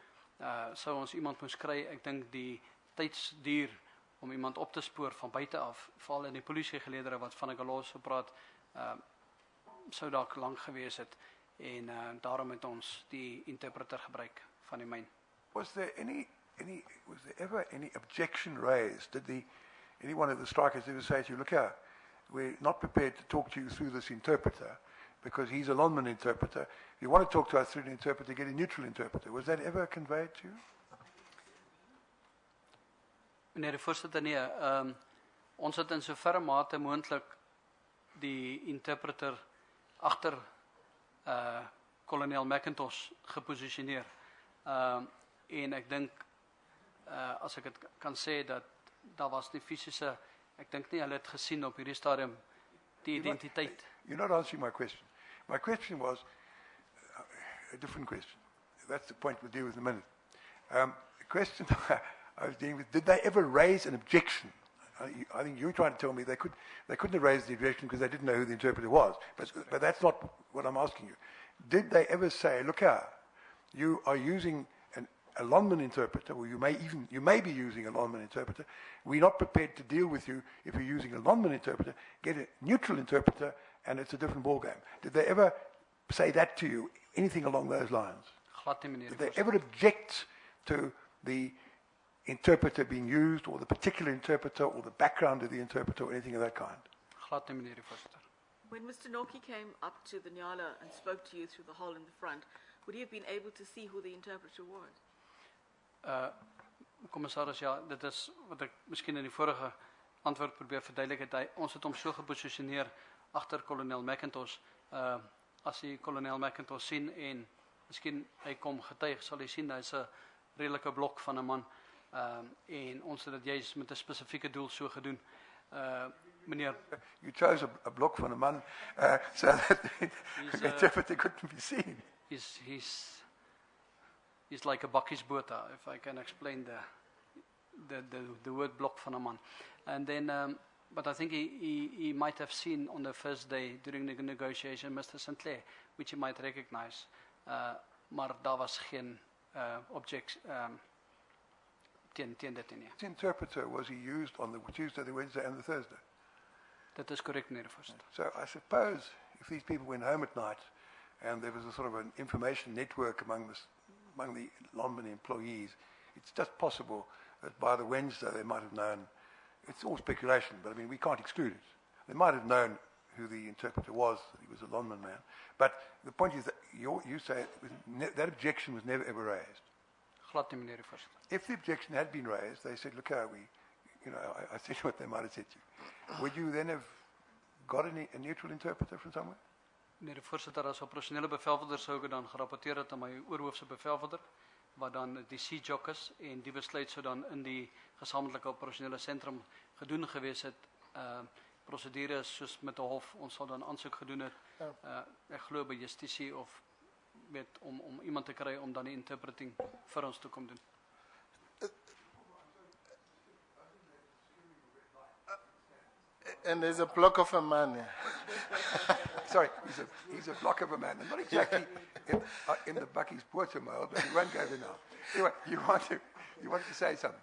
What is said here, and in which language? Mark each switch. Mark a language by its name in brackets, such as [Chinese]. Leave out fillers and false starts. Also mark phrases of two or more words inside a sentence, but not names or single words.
[Afrikaans] Sou ons iemand moes kry, ek dink die tydsduur om iemand op te spoor van buite af, veral in die polisiegeleedere wat van 'n galo praat, sou dalk lank gewees het en daarom het ons die interpreter gebruik van die myn. [English] Was there ever any objection raised? Did any one of the strikers ever say to you, look here, we're not prepared to talk to you through this interpreter because he's a Lonman interpreter. If you want to talk to us through an interpreter, get a neutral interpreter. Was that ever conveyed to you? [Afrikaans] Meneer die voorsitter, nee, ons het in soverre mate moontlik die interpreter agter kolonel McIntosh geposisioneer. En ek dink as ek dit kan sê dat daar was nie fisiese, ek dink nie hulle het gesien op hierdie stadium die identiteit. [English] You're not answering my question. My question was a different question. That's the point we'll deal with in a minute. The question I was dealing with, did they ever raise an objection? I think you were trying to tell me they couldn't have raised the objection because they didn't know who the interpreter was. But that's not what I'm asking you. Did they ever say, look here, you are using a Lonman interpreter, or you may be using a Lonman interpreter. We're not prepared to deal with you if you're using a Lonman interpreter. Get a neutral interpreter, and it's a different ballgame. Did they ever say that to you? Anything along those lines? [Afrikaans] Glad nie, meneer. [English] Did they ever object to the interpreter being used, or the particular interpreter, or the background of the interpreter, or anything of that kind? [Afrikaans] Glad nie, meneer die voorsitter. [English] When Mr. Norkie came up to the Nyala and spoke to you through the hole in the front, would he have been able to see who the interpreter was? [Afrikaans] Commissaris, ja, dit is wat ek miskien in die vorige antwoord probeer verduidelik het. Ons het hom so geposisioneer agter kolonel McIntosh. As jy kolonel McIntosh sien en miskien hy kom getuig, sal jy sien hy's 'n redelike blok van 'n man. En ons het dit juist met 'n spesifieke doel so gedoen. Meneer, [English] you chose a block [Afrikaans] van 'n man [English] so that the interpreter couldn't be seen. He's like a bakkiesbota, if I can explain the word block [Afrikaans] van 'n man. [English] And then, but I think he might have seen on the first day during the negotiation Mr. Sinclair, which he might recognize. [Afrikaans] Maar daar was geen objection teen dit nie. [English] This interpreter, was he used on the Tuesday, the Wednesday and the Thursday? [Afrikaans] Dit is korrek, meneer die voorsitter. [English] So I suppose if these people went home at night and there was a sort of an information network among the Lonman employees, it's just possible that by the Wednesday they might have known, it's all speculation, but I mean, we can't exclude it. They might have known who the interpreter was, that he was a Lonman man. But the point is that you say it was that objection was never ever raised. [Afrikaans] Glad nie, meneer die voorsitter. [English] If the objection had been raised, they said, look, I said what they might have said to you. Would you then have got a neutral interpreter from somewhere? [Afrikaans] Meneer die voorsitter, as operasionele bevelvoerder sou ek dan gerapporteer het aan my oorhoofse bevelvoerder, wat dan die C-JOC is, en die besluit sou dan in die gesamentlike operasionele sentrum gedoen gewees het. Prosedure soos met 'n hof, ons sal dan aansoek gedoen het, ek glo by justisie of om iemand te kry om dan die interpreting vir ons te kom doen. [English] And there's a block of a man here. Sorry, he's a block of a man. And not exactly in the Bucky's Portermile, but he won't go there now. Anyway, you want to say something?